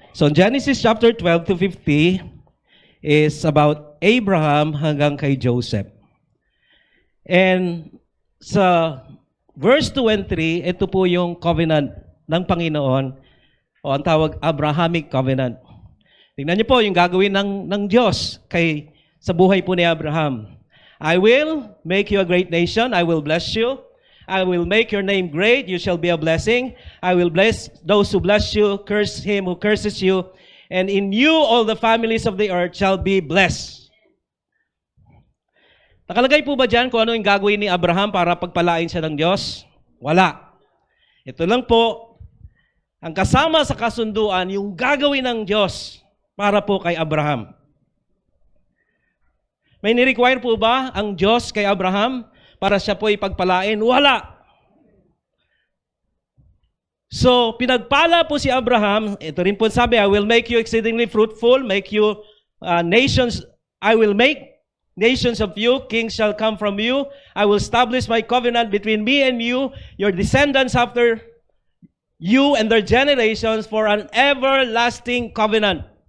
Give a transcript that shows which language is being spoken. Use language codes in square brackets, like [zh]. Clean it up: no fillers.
[en] So Genesis chapter 12 to 50 is about Abraham [tl] hanggang kay Joseph. And sa [en] verse 2 and 3, [tl] ito po yung covenant ng Panginoon o ang tawag Abrahamic covenant. Tingnan niyo po yung gagawin ng Diyos sa buhay po ni Abraham. [en] I will make you a great nation. I will bless you. I will make your name great. You shall be a blessing. I will bless those who bless you. Curse him who curses you. And in you all the families of the earth shall be blessed. [tl] Nakalagay po ba dyan kung ano yung gagawin ni Abraham para pagpalain siya ng Diyos? Wala. Ito lang po, ang kasama sa kasunduan, yung gagawin ng Diyos para po kay Abraham. May ni-require po ba ang Diyos kay Abraham para siya po ipagpalain? Wala. [en] So, [tl] pinagpala po si Abraham, ito rin po sabi, [en] I will make you exceedingly fruitful, make you nations, I will make nations of you, kings shall come from you, I will establish my covenant between me and you, your descendants after you and their generations for an everlasting covenant.